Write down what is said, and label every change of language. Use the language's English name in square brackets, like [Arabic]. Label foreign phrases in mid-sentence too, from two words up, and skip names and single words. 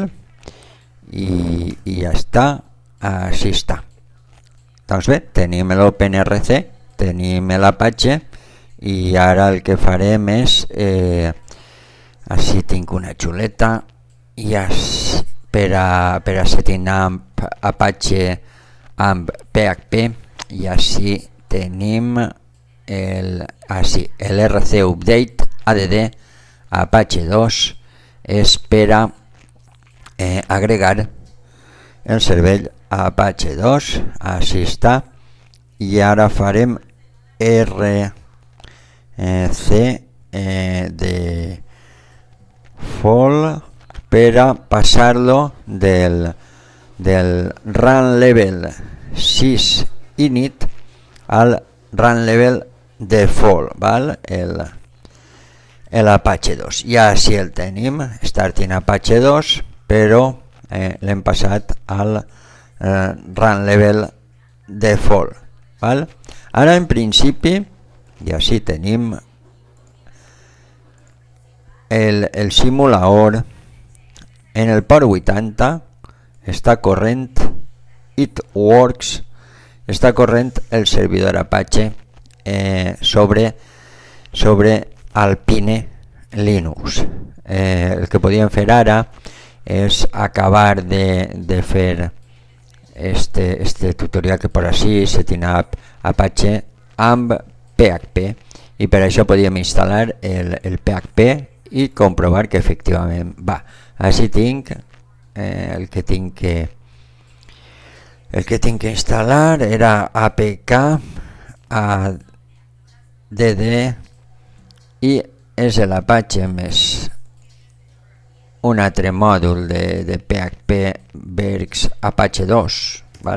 [Catalan] I ja està, així està. Doncs bé, tenim l'OpenRC, tenim l'Apache i ara el que farem és així tinc una xuleta i per a [English] setting up Apache [Catalan] amb PHP i així tenim el [English] RC update add [Catalan] Apache 2 és per a agregar el servei a Apache 2, així està, i ara farem RC default per a passar-lo del [English] run level 6 init [Catalan] al [English] run level default, [Catalan] val? El Apache 2. I així el tenim, starting Apache 2, però l'hem passat al [English] run level default, [Catalan] val? Ara en principi, i així tenim el simulador en el port 80 està corrent [English] it works, [Catalan] està corrent el servidor Apache sobre Alpine Linux. El que podíem fer ara és acabar de fer este tutorial que posa així, [English] setting up [Catalan] Apache amb PHP, i per això podíem instal·lar el PHP i comprovar que efectivament va. Així tinc el que tinc que instal·lar era [English] APK add [Catalan] i és l'Apache més un altre mòdul de PHP Verx Apache 2, val?